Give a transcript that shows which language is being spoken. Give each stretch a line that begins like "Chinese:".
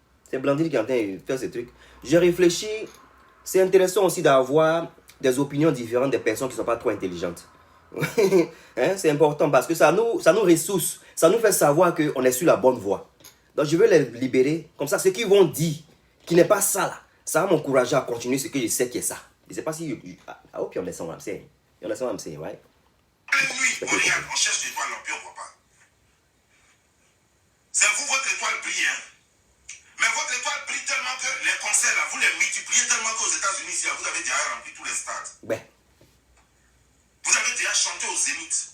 French: C'est Blandine qui est en train de faire ce truc. J'ai réfléchi... C'est intéressant aussi d'avoir des opinions différentes des personnes qui ne sont pas trop intelligentes. Hein? C'est important parce que ça nous ressource. Ça nous fait savoir qu'on est sur la bonne voie. Donc je veux les libérer. Comme ça, ceux qui vont dire qui n'est pas ça là, ça va m'encourager à continuer ce que je sais qui est ça. Je ne sais pas si...
English: I hope you understand what I'm saying. You understand what I'm saying, right?
French: Oui, on regarde, on cherche l'étoile, puis on ne voit pas. C'est vous, votre étoile brille, hein. Mais votre étoile brille tellement que les concerts là, vous les multipliez tellement qu'aux États-Unis, ici, vous avez déjà rempli tous les stades. Ben. Vous avez déjà chanté au Zénith.